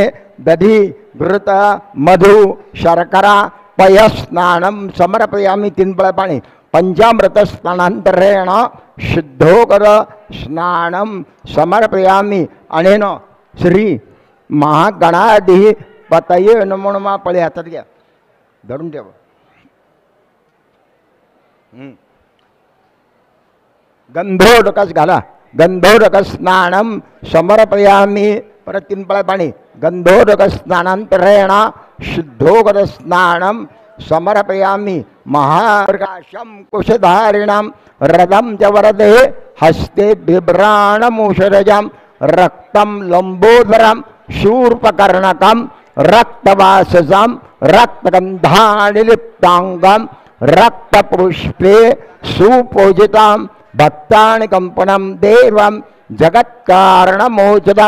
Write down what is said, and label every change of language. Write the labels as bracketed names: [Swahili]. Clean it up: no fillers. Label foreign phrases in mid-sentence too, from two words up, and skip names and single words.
[Sanskrit] दधि घृत मधु शर्करा पयस्नानं समर्पयामि. [Marathi] 3 पळा पाणी. [Sanskrit] पंचामृत स्नानांतरेण शुद्धोकर स्नानं समर्पयामि. अनेन श्री महागणाधिपतये नमो नमः. [Marathi] पळे हातात घ्या धरून ठेवा. गंधोदकस घाला. [Sanskrit] गंधोदक स्नानं समर्पयामि. [Marathi] परत 3 पळा पाणी. [Sanskrit] गंधोदक स्नानांतरेण शुद्धोदक स्नानं समर्पयामि. महाप्रकाशम कुशधारिणां रदं च वरदे हस्ते बिभ्राणमुषरजं रक्तं लंबोदरं शूर्पकर्णकं रक्तवाससं रक्तगंधानि लिप्तांगं रक्तपुष्पे सुपूजितं भक्तानि कंपनं देवं जगत्कारणमोचदम्.